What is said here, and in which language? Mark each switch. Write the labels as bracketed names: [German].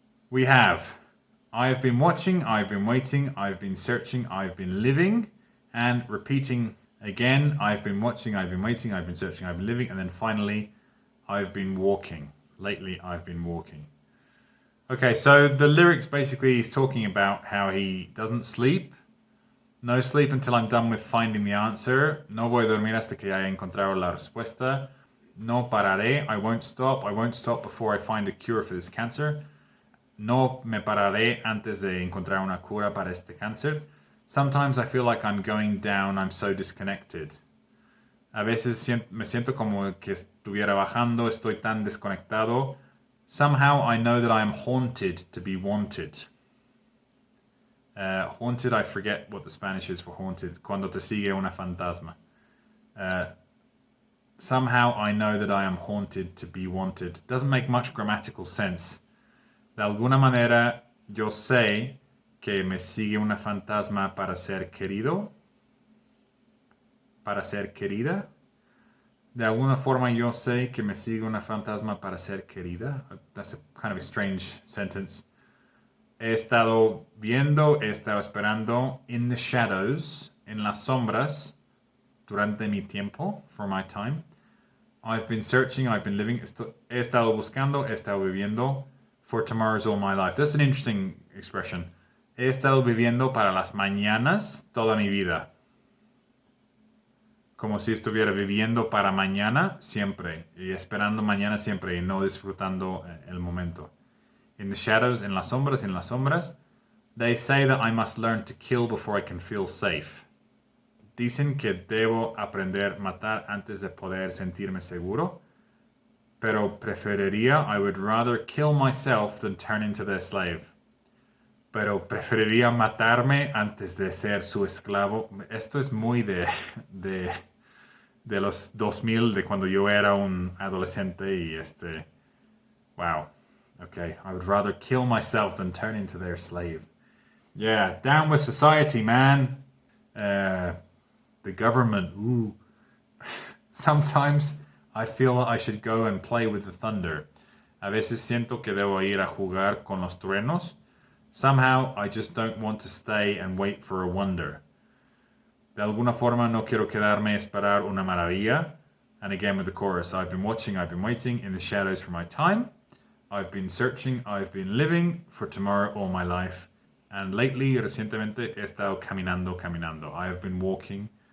[English] We have, I have been watching, I've been waiting, I've been searching, I've been living, and repeating again, I've been watching, I've been waiting, I've been searching, I've been living, and then finally, I've been walking. Lately, I've been walking. Okay, so the lyrics basically is talking about how he doesn't sleep. No sleep until I'm done with finding the answer. [Spanish] No voy a dormir hasta que haya encontrado la respuesta. No pararé. [English] I won't stop before I find a cure for this cancer. [Spanish] No me pararé antes de encontrar una cura para este cáncer. [English] Sometimes I feel like I'm going down. I'm so disconnected. [Spanish] A veces me siento como que estuviera bajando. Estoy tan desconectado. [English] Somehow I know that I am haunted to be wanted. Haunted, I forget what the Spanish is for haunted. [Spanish] Cuando te sigue una fantasma. [English] Somehow I know that I am haunted to be wanted. Doesn't make much grammatical sense. [Spanish] De alguna manera yo sé que me sigue una fantasma para ser querido. Para ser querida. De alguna forma yo sé que me sigue una fantasma para ser querida. [English] That's a kind of a strange sentence. [Spanish] He estado viendo, he estado esperando [English] in the shadows, [Spanish] en las sombras, durante mi tiempo, [English] for my time. I've been searching, I've been living, [Spanish] he estado buscando, he estado viviendo, [English] for tomorrow's all my life. That's an interesting expression. [Spanish] He estado viviendo para las mañanas toda mi vida. Como si estuviera viviendo para mañana siempre y esperando mañana siempre y no disfrutando el momento. [English] In the shadows, [Spanish] en las sombras, [English] they say that I must learn to kill before I can feel safe. [Spanish] Dicen que debo aprender a matar antes de poder sentirme seguro, pero [English] I would rather kill myself than turn into their slave. [Spanish] Pero preferiría matarme antes de ser su esclavo. Esto es muy de los 2000, de cuando yo era un adolescente y wow. [English] Okay, I would rather kill myself than turn into their slave. Yeah, down with society, man. The government, ooh. Sometimes I feel I should go and play with the thunder. [Spanish] A veces siento que debo ir a jugar con los truenos. [English] Somehow I just don't want to stay and wait for a wonder. [Spanish] De alguna forma no quiero quedarme a esperar una maravilla. [English] And again with the chorus, I've been watching, I've been waiting in the shadows for my time. I've been searching, I've been living for tomorrow all my life. And lately, [Spanish] recientemente, he estado caminando. [English] I have been walking.